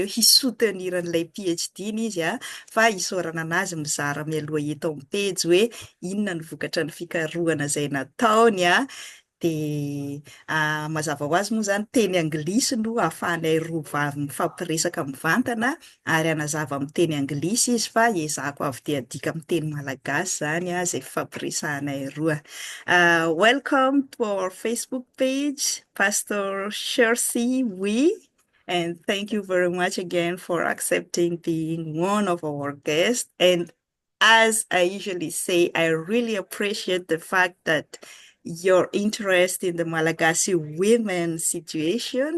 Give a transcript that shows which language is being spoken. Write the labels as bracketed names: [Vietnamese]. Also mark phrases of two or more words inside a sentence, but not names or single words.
[Malagasy] hisoutenir-n'ilay PhD-ny izy fa isaorana anazy mizara mialoha eto amin'ny pejy hoe inona ny vokatra ny fikarohana izay nataony dia mazava ho azy moa zany teny anglisy no ahafahanay roa vavy mifampiresaka mivantana ary anazava amin'ny teny anglisy izy fa iezahako avy dia adika amin'ny teny malagasy zany izay fifampiresahanay roa. [English] Welcome to our Facebook page, Pastor Kjersti Wee, and thank you very much again for accepting being one of our guests. And as I usually say, I really appreciate the fact that your interest in the Malagasy women situation.